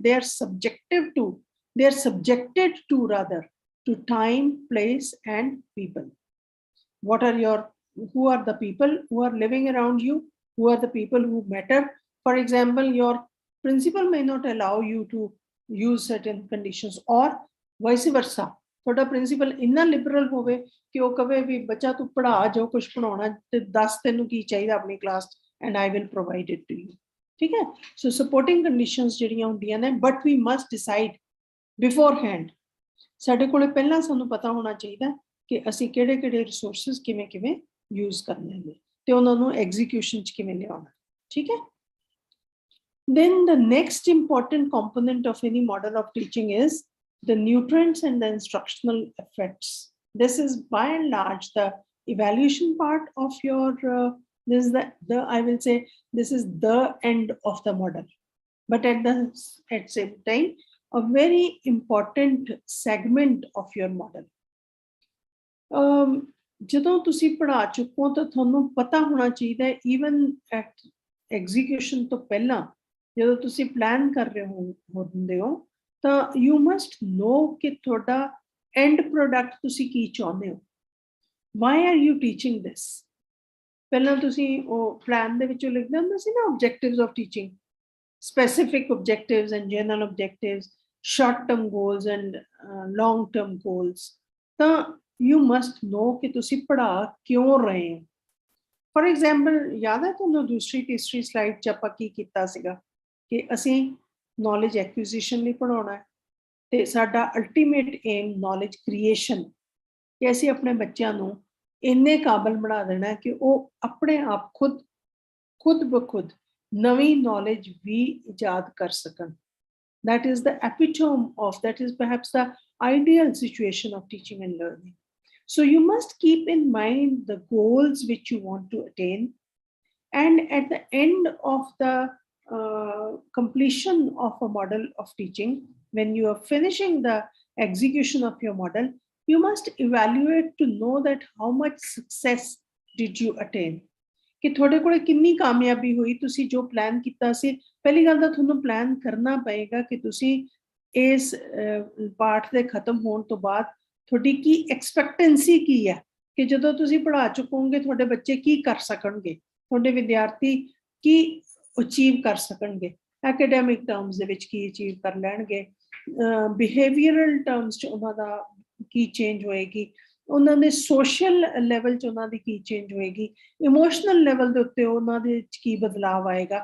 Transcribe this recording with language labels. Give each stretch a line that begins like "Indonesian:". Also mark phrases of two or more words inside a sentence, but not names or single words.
English: They're subjected to rather, to time, place, and people. Who are the people who are living around you? Who are the people who matter? For example, your principal may not allow you to use certain conditions, or vice versa.
Punjabi: ਤੁਹਾਡਾ ਪ੍ਰਿੰਸੀਪਲ ਇੰਨਾ ਲਿਬਰਲ ਹੋਵੇ ਕਿ ਉਹ ਕਵੇ ਵੀ ਬੱਚਾ ਤੂੰ ਪੜ੍ਹਾ ਜੋ ਕੁਝ ਪੜਾਉਣਾ ਤੇ ਦੱਸ ਤੈਨੂੰ ਕੀ ਚਾਹੀਦਾ ਆਪਣੀ ਕਲਾਸ
English: and I will provide it to you,
Punjabi: ਠੀਕ ਹੈ।
English: so supporting conditions
Punjabi: ਜਿਹੜੀਆਂ ਹੁੰਦੀਆਂ ਨੇ,
English: but we must decide beforehand.
Punjabi: ਸਾਡੇ ਕੋਲੇ ਪਹਿਲਾਂ ਸਾਨੂੰ ਪਤਾ ਹੋਣਾ ਚਾਹੀਦਾ ਕਿ ਅਸੀਂ ਕਿਹੜੇ ਰਿਸੋਰਸਿਸ ਕਿਵੇਂ ਯੂਜ਼ ਕਰਨੇ ਨੇ ਤੇ ਉਹਨਾਂ ਨੂੰ ਐਗਜ਼ੀਕਿਊਸ਼ਨ ਚ ਕਿਵੇਂ ਲਿਆਉਣਾ, ਠੀਕ ਹੈ।
English: Then the next important component of any model of teaching is the nutrients and the instructional effects. This is by and large the evaluation part of your, this is I will say this is the end of the model, but at the same time a very important segment of your model.
Punjabi: ਜਦੋਂ ਤੁਸੀਂ ਪੜ੍ਹਾ ਚੁੱਕੋ ਤਾਂ ਤੁਹਾਨੂੰ ਪਤਾ ਹੋਣਾ ਚਾਹੀਦਾ,
English: even at execution
Punjabi: ਤੋਂ ਪਹਿਲਾਂ ਜਦੋਂ ਤੁਸੀਂ ਪਲਾਨ ਕਰ ਰਹੇ ਹੁੰਦੇ ਹੋ ਤਾਂ
English: you must know
Punjabi: ਕਿ ਤੁਹਾਡਾ
English: end product
Punjabi: ਤੁਸੀਂ ਕੀ ਚਾਹੁੰਦੇ ਹੋ।
English: Why are you teaching this?
Punjabi: ਪਹਿਲਾਂ ਤੁਸੀਂ ਉਹ ਪਲਾਨ ਦੇ ਵਿੱਚੋਂ ਲਿਖਦੇ ਹੁੰਦੇ ਸੀ ਨਾ,
English: objectives of teaching, specific objectives and general objectives, short-term goals and long-term goals.
Punjabi: ਤਾਂ
English: you must know
Punjabi: ਕਿ ਤੁਸੀਂ ਪੜ੍ਹਾ ਕਿਉਂ ਰਹੇ ਹੋ।
English: for example,
Punjabi: ਯਾਦ ਹੈ ਤੁਹਾਨੂੰ ਦੂਸਰੀ ਤੀਸਰੀ ਸਲਾਈਡ 'ਚ ਆਪਾਂ ਕੀ ਕੀਤਾ ਸੀਗਾ ਕਿ ਅਸੀਂ
English: knowledge acquisition
Punjabi: ਲਈ ਪੜ੍ਹਾਉਣਾ ਹੈ ਤੇ ਸਾਡਾ
English: ultimate aim knowledge creation,
Punjabi: ਕਿ ਅਸੀਂ ਆਪਣੇ ਬੱਚਿਆਂ ਨੂੰ ਇੰਨੇ ਕਾਬਲ ਬਣਾ ਦੇਣਾ ਕਿ ਉਹ ਆਪਣੇ ਆਪ ਖੁਦ ਬਖੁਦ ਨਵੀਂ ਨੌਲੇਜ ਵੀ ਇਜਾਦ ਕਰ ਸਕਣ।
English: That is the epitome of, that is perhaps the ideal situation of teaching and learning. So you must keep in mind the goals which you want to attain, and at the end of the completion of a model of teaching, when you are finishing the execution of your model, you must evaluate to know that how much success did you attain,
Punjabi: ਕਿ ਤੁਹਾਡੇ ਕੋਲ ਕਿੰਨੀ ਕਾਮਯਾਬੀ ਹੋਈ। ਤੁਸੀਂ ਜੋ ਪਲਾਨ ਕੀਤਾ ਸੀ, ਪਹਿਲੀ ਗੱਲ ਤਾਂ ਤੁਹਾਨੂੰ ਪਲਾਨ ਕਰਨਾ ਪਏਗਾ ਕਿ ਤੁਸੀਂ ਇਸ ਪਾਠ ਦੇ ਖਤਮ ਹੋਣ ਤੋਂ ਬਾਅਦ ਤੁਹਾਡੀ ਕੀ ਐਕਸਪੈਕਟੈਂਸੀ ਕੀ ਹੈ, ਕਿ ਜਦੋਂ ਤੁਸੀਂ ਪੜ੍ਹਾ ਚੁੱਕੋਗੇ ਤੁਹਾਡੇ ਬੱਚੇ ਕੀ ਕਰ ਸਕਣਗੇ, ਤੁਹਾਡੇ ਵਿਦਿਆਰਥੀ ਕੀ ਅਚੀਵ ਕਰ ਸਕਣਗੇ,
English: academic terms
Punjabi: ਦੇ ਵਿੱਚ ਕੀ ਅਚੀਵ ਕਰ ਲੈਣਗੇ,
English: behavioral terms
Punjabi: 'ਚ ਉਹਨਾਂ ਦਾ ਕੀ ਚੇਂਜ ਹੋਏਗੀ, ਉਹਨਾਂ ਦੇ
English: social level
Punjabi: 'ਚ ਉਹਨਾਂ ਦੀ ਕੀ ਚੇਂਜ ਹੋਏਗੀ,
English: emotional level
Punjabi: ਦੇ ਉੱਤੇ ਉਹਨਾਂ ਦੇ 'ਚ ਕੀ ਬਦਲਾਵ ਆਏਗਾ।